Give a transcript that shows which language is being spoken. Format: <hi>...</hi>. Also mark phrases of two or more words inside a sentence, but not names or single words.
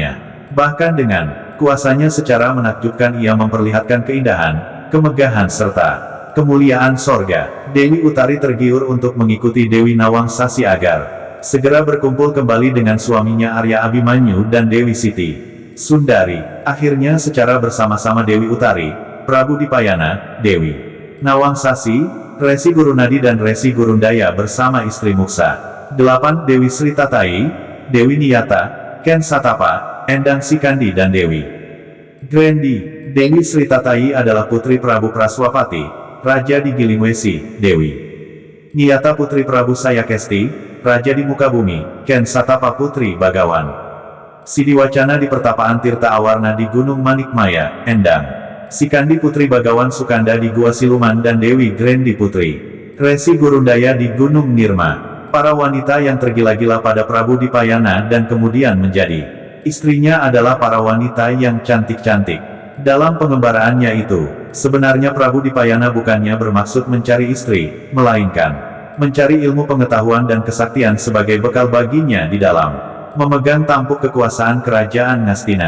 <id>Bahkan dengan kuasanya secara menakjubkan ia memperlihatkan keindahan kemegahan serta kemuliaan sorga. Dewi Utari tergiur untuk mengikuti Dewi Nawangsasi agar segera berkumpul kembali dengan suaminya Arya Abimanyu dan Dewi Siti Sundari. Akhirnya secara bersama-sama Dewi Utari, Prabu Dipayana, Dewi Nawangsasi, Resi Gurunadi dan Resi Gurundaya bersama istri Muksa 8 Dewi Sri Tatai, Dewi Niyata, Ken Satapa, Endang Sikandi dan Dewi Grendi. Dewi Sri Tatai adalah putri Prabu Praswapati, Raja di Gilingwesi. Dewi Niyata putri Prabu Sayakesti, Raja di Mukabumi. Ken Satapa putri Bagawan Sidiwacana di Pertapaan Tirta Awarna di Gunung Manikmaya. Endang Sikandi putri Bagawan Sukanda di Gua Siluman dan Dewi Grendi putri Resi Gurundaya di Gunung Nirma. Para wanita yang tergila-gila pada Prabu Dipayana dan kemudian menjadi istrinya adalah para wanita yang cantik-cantik. Dalam pengembaraannya itu, sebenarnya Prabu Dipayana bukannya bermaksud mencari istri, melainkan mencari ilmu pengetahuan dan kesaktian sebagai bekal baginya di dalam memegang tampuk kekuasaan kerajaan Ngastina.</id>